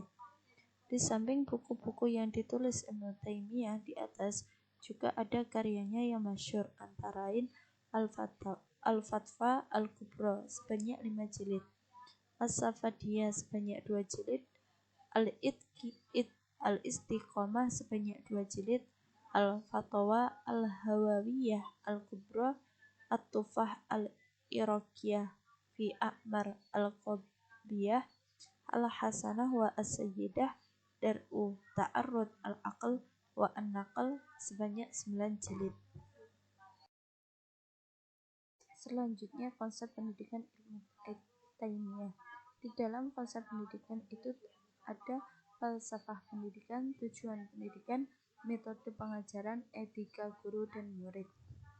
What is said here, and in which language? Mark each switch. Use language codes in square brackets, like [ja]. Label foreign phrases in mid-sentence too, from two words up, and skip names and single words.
[id] Di samping buku-buku yang ditulis Ibnu Taimiyah di atas, juga ada karyanya yang masyhur, antara lain Al-Fatwa Al-Kubra sebanyak 5 jilid, As-Safadiyah sebanyak 2 jilid, Al-Istiqomah sebanyak 2 jilid, Al-Fatawa Al-Hawawiyah Al-Kubra, At-Tufah Al-Iraqiyah fi A'mar Al-Qabiyah, Al-Hasanah wa As-Sayyidah, Dar'u Ta'arrud Al-Aql wa An-Naql sebanyak 9 jilid. Selanjutnya konsep pendidikan ilmu Taimiyah. Di dalam konsep pendidikan itu ada falsafah pendidikan, tujuan pendidikan, metode pengajaran, etika guru dan murid.